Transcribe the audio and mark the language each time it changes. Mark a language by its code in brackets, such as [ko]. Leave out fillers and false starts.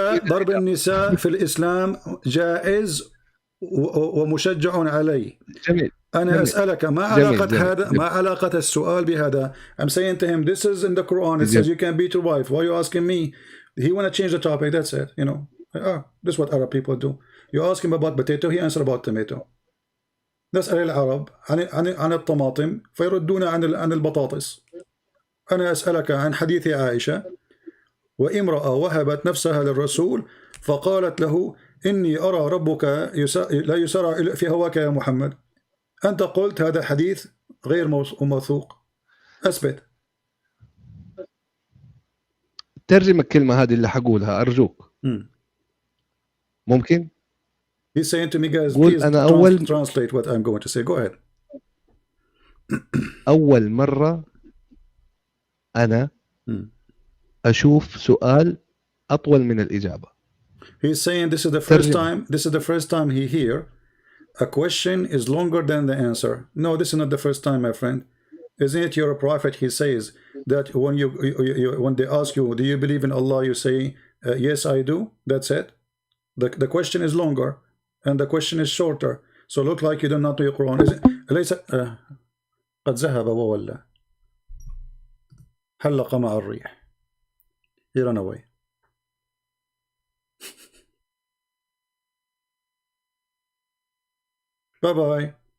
[ar] ضرب النساء في الإسلام جائز ومشجع عليه. جميل. أنا جميل. أسألك ما علاقة جميل. هذا ما علاقة السؤال بهذا؟ [en] I'm saying to him this is in the Quran, it says you can beat your wife. Why are you asking me? He want to change the topic, that's it, you know. This is what Arab people do. You ask him about potato, he answer about tomato. [ar] نسأل العرب عن الطماطم فيردون عن البطاطس. أنا أسألك عن حديث عائشة وامرأة وهبت نفسها للرسول فقالت له إني أرى ربك لا يسارع في هواك يا محمد. أنت قلت هذا حديث غير موثوق. أثبت. ترجم الكلمة هذه اللي حقولها أرجوك. ممكن؟ [en] He's saying to me, guys, [ar] قول [en] please [ar] أنا [en] translate what I'm going to say. Go ahead. [ar] أول مرة أنا أشوف سؤال أطول من الإجابة. [en] He's saying this is the first time he hear a question is longer than the answer. No, this is not the first time, my friend. Isn't it you're a prophet? He says that when they ask you, do you believe in Allah? You say, yes, I do. That's it. The question is longer and the question is shorter. So look like you do not know your Quran. [ar] ليس قد ذهب وولى حلق مع الريح. [en] He ran away. Bye bye.